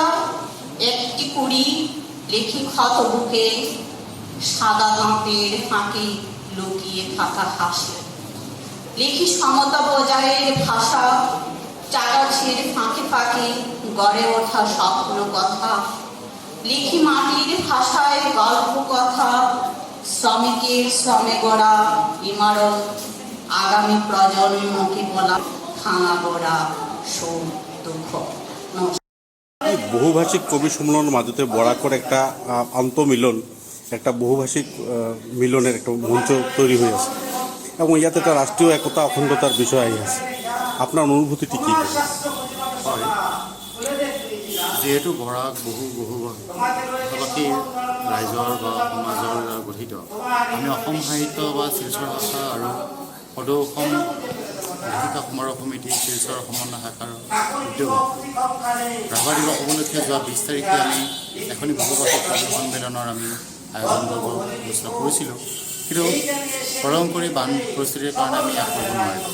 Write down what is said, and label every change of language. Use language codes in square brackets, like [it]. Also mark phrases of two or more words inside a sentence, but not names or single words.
[bn] একটি কুড়ি, লিখি ক্ষত বুকে সাদা দাঁতের ফাঁকে লুকিয়ে থাকা হাসি, লিখি সমতা বজায়ের ভাষা, চাগাছের ফাঁকে ফাঁকে গড়ে ওঠা স্বপ্ন কথা, লিখি মাটির ভাষায় গল্প কথা, শ্রমিকের শ্রমে গড়া ইমারত, আগামী প্রজন্মকে বলা ভাঙা গড়া সুখ দুঃখ। এই বহুভাষিক কবি সম্মেলনের মাঝতে বরাকর একটা আন্তঃমিলন, একটা বহুভাষিক মিলনের একটা মঞ্চ তৈরি হয়ে আছে এবং ইয়াতে একটা রাষ্ট্রীয় একতা অখণ্ডতার বিষয় [as] আহি আছে। [bn] আপনার অনুভূতিটি কি? [as] হয়, যিহেতু বৰাক বহু ভাষাভাষীৰ ৰাইজৰ বা সমাজৰ দ্বাৰা গঠিত, আমি অসম সাহিত্য বা শিলচৰ ভাষা আৰু সদৌ অসম লেখিকা সমাৰোহ সমিতি শিলচৰ সমন্বয় শাখাৰ উদ্যোগত ৰাভা দিৱস উপলক্ষে যোৱা 20 তাৰিখে আমি এখনি বহুভাষিক কবি সন্মিলনৰ আমি আয়োজন কৰিব ব্যৱস্থা কৰিছিলোঁ, কিন্তু প্ৰলয়ংকৰী বান পৰিস্থিতিৰ কাৰণে আমি ইয়াত কৰিব নোৱাৰিলোঁ।